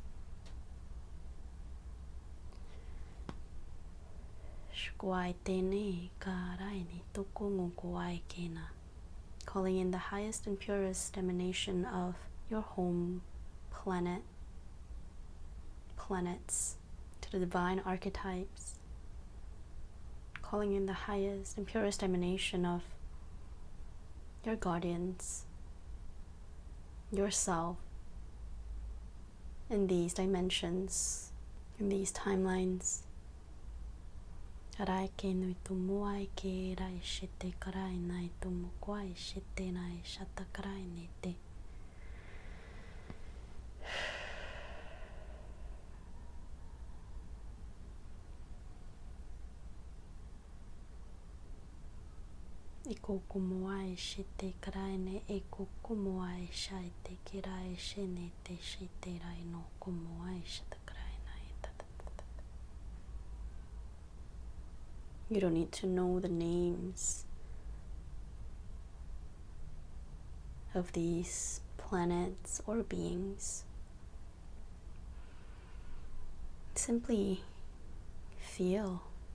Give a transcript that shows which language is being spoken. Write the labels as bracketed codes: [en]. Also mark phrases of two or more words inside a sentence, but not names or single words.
[en] Calling in the highest and purest emanation of your home planet, planets, to the divine archetypes. Calling in the highest and purest emanation of your guardians, yourself, in these dimensions, in these timelines. Rai ke nui tu moai ke rai shite karai nai tu mokwai shite nai shata karai ne te. Eko kumoai shite karai ne eko kumoai shaite kirai shine te shite rai no kumoai shata karai nai tata. You don't need to know the names of these planets or beings. Simply feel.